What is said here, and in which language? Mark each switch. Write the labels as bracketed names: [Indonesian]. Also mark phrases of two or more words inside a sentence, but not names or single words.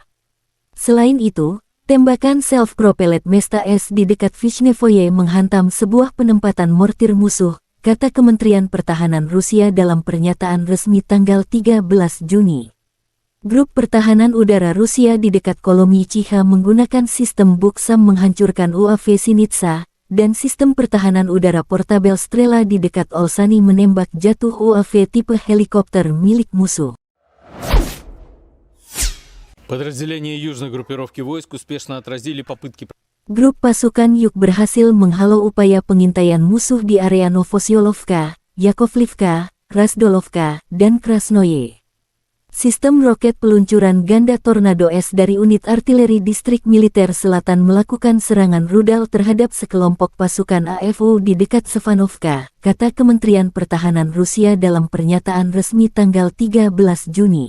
[Indonesian] Selain itu, tembakan self-propelled Mesta S di dekat Vishnevoye menghantam sebuah penempatan mortir musuh, kata Kementerian Pertahanan Rusia dalam pernyataan resmi tanggal 13 Juni. Grup pertahanan udara Rusia di dekat Kolomichiha menggunakan sistem Buksam menghancurkan UAV Sinitsa, dan sistem pertahanan udara portabel Strela di dekat Olsani menembak jatuh UAV tipe helikopter milik musuh. [Russian] Подразделения южной группировки войск успешно отразили попытки. [Indonesian] Grup pasukan Yuk berhasil menghalau upaya pengintaian musuh di area Novosyolovka, Yakovlivka, Razdolovka, dan Krasnoye. Sistem roket peluncuran ganda Tornado S dari unit artileri distrik militer selatan melakukan serangan rudal terhadap sekelompok pasukan AFU di dekat Sevanovka, kata Kementerian Pertahanan Rusia dalam pernyataan resmi tanggal 13 Juni.